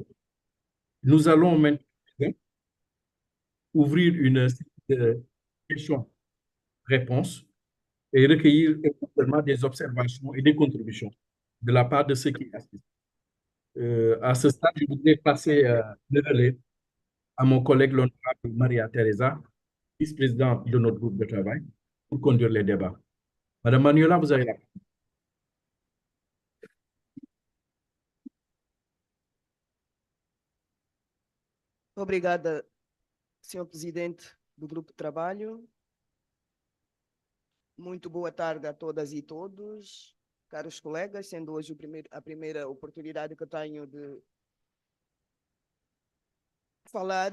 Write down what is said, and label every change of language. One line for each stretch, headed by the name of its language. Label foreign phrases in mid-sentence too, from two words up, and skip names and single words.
French: Nous allons maintenant ouvrir une série de questions-réponses et recueillir éventuellement des observations et des contributions de la part de ceux qui assistent. À ce stade, je voudrais passer le relais à mon collègue l'honorable Maria Teresa, vice-présidente de notre groupe de travail, pour conduire les débats. Madame Manuela, vous avez la parole.
Portuguese: Obrigada, senhor presidente do Grupo de Trabalho. Muito boa tarde a todas e todos, caros colegas, sendo hoje a primeira oportunidade que eu tenho de falar.